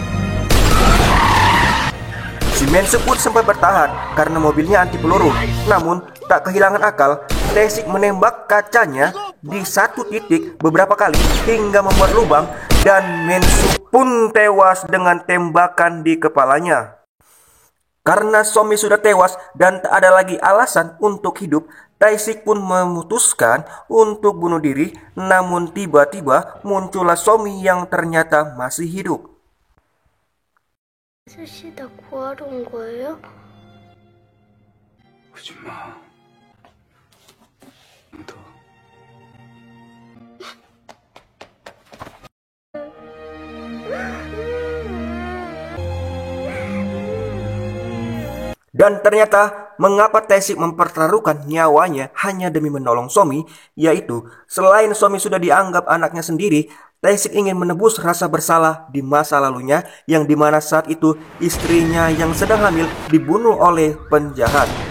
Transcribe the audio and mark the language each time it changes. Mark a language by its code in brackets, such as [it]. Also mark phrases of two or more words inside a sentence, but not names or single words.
[id] Si Men-suk pun sempat bertahan karena mobilnya anti peluru, namun tak kehilangan akal, Tae-sik menembak kacanya di satu titik beberapa kali hingga membuat lubang, dan Men-suk pun tewas dengan tembakan di kepalanya. Karena Somi sudah tewas dan tak ada lagi alasan untuk hidup, Tae-sik pun memutuskan untuk bunuh diri, namun tiba-tiba muncullah Somi yang ternyata masih hidup. [ko] 아저씨 나 구하러 온 거예요? 오지 마. 너. [id] Dan ternyata mengapa Tae-sik mempertaruhkan nyawanya hanya demi menolong Somi, yaitu selain Somi sudah dianggap anaknya sendiri, Tae-sik ingin menebus rasa bersalah di masa lalunya, yang dimana saat itu istrinya yang sedang hamil dibunuh oleh penjahat.